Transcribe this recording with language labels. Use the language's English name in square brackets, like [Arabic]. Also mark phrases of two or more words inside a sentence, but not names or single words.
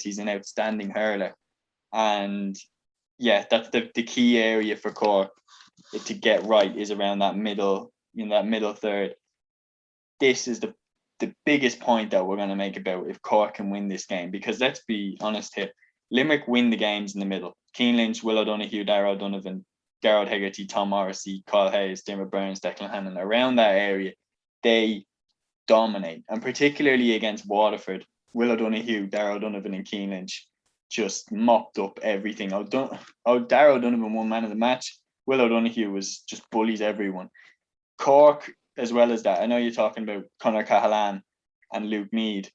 [English] He's an outstanding hurler, and yeah, that's the key area for Cork to get right, is around that middle third. This is the the biggest point that we're going to make about if Cork can win this game, because let's be honest here, Limerick win the games in the middle. Cian Lynch, Will O'Donoghue, Darragh O'Donovan, Gerard Hegarty, Tom Morrissey, Kyle Hayes, Diarmaid Byrnes, Declan Hannon. Around that area, they dominate. And particularly against Waterford, Will O'Donoghue, Darragh O'Donovan and Cian Lynch just mopped up everything. Darragh O'Donovan won man of the match. Will O'Donoghue was just bullies everyone. Cork, as well as that, I know you're talking about Conor Cahalane and Luke Meade.